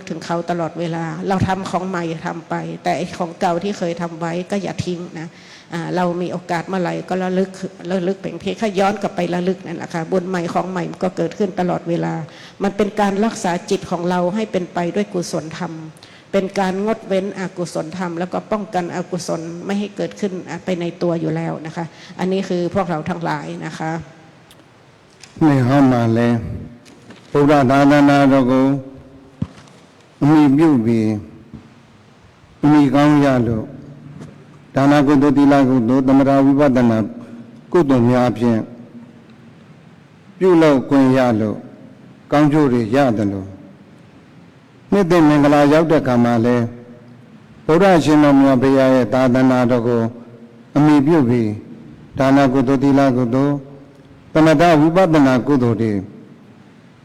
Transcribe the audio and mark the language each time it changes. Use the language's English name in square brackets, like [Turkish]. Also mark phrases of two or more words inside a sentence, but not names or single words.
[Thai] ถึงเขาตลอดเวลาเราทำของใหม่ทำไปแต่ของเก่าที่เคยทำไว้ก็อย่าทิ้งนะเรามีโอกาสเมื่อไหร่ก็ระลึกเพียงแค่ย้อนกลับไประลึกนั่นแหละค่ะบุญใหม่ของใหม่ก็เกิดขึ้นตลอดเวลามันเป็นการรักษาจิตของเราให้เป็นไปด้วยกุศลธรรมเป็นการงดเว้นอกุศลธรรมแล้วก็ป้องกันอกุศลไม่ให้เกิดขึ้นไปในตัวอยู่แล้วนะคะอันนี้คือพวกเราทั้งหลายนะคะ ไม่ห้ามมาเลย [Burmese] ဘုရားသာသနာတော်ကိုအမိပြုပြီးအမိကော င်းရလို့ဒါနကုသိုလ်သီလကုသိုလ်သမထဝိပဿနာကုသိုလ်များဖြင့်ပြုလုပ်ခွင့်ရလို့ကောင်းကျိုးတွေရတယ်လို့နှစ်သိမ့်မင်္ဂလာရောက်တဲ့ခါမှာလဲဘုရားရှင်တော်မြတ်ဘုရားရဲ့သာသနာတော်ကိုအမိပြုပြီးဒါနကုသိုလ်သီလကုသိုလ်သမထဝိပဿနာကုသိုလ်တွေ